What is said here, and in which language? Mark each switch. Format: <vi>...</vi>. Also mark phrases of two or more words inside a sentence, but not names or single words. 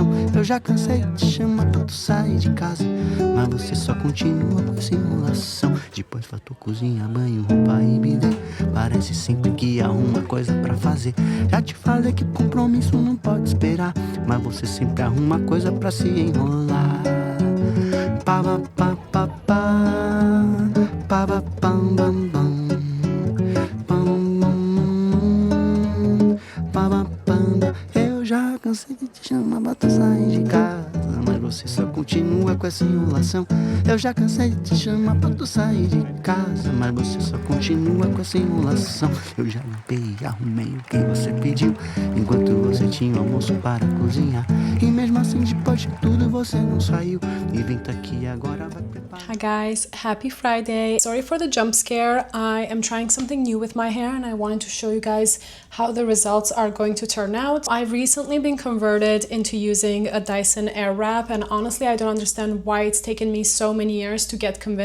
<pt>Eu já cansei de te chamar pra tu sair de casa, mas você só continua com essa enrolação. Depois faltou cozinha, banho, roupa e bidê. Parece sempre que arruma coisa pra fazer. Já te falei que compromisso não pode esperar, mas você sempre arruma coisa pra se enrolar. Pa pa pa pa pa pa pam bam bam. Eu já cansei de te chamar pra tu sair de casa, mas você só continua com essa enrolação. Eu já cansei de te chamar pra tu sair de casa, mas você só continua com essa enrolação. Eu já limpei e arrumei o que você pediu, enquanto você tinha o almoço para cozinhar. E mesmo assim, depois de tudo, você não saiu. E vem tá aqui agora, vai preparar.</pt> <en>Hi guys, happy Friday. Sorry for the jump scare. I am trying something new with my hair and I wanted to show you guys how the results are going to turn out. I've recently been converted into using a Dyson Airwrap, and honestly I don't understand why it's taken me so many years to get convinced.</en>